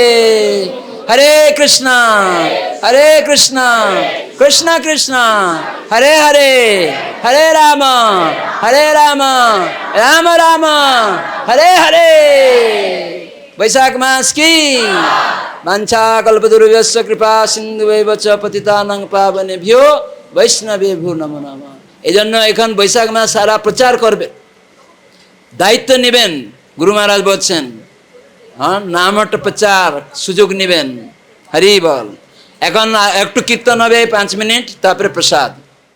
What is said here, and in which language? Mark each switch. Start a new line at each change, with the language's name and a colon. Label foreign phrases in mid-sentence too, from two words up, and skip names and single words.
Sanskrit: হরে কৃষ্ণ কৃষ্ণ কৃষ্ণ হরে হরে, হরে রাম রাম রাম হরে হরে।
Bangla: বৈশাখ মাস
Sanskrit: কি বাঞ্ছা কল্পতরুভ্যশ্চ কৃপা সিন্ধুভৈব চ পতিতানাং পাবনেভ্যো বৈষ্ণবেভ্যো নমো নমঃ।
Bangla: এই জন্য এখন বৈশাখ মাস সারা প্রচার করবে, দায়িত্ব নেবেন। গুরু মহারাজ বলছেন নামটা প্রচার সুযোগ নেবেন। হরি বল। এখন একটু কীর্তন হবে 5 মিনিট, তারপরে প্রসাদ।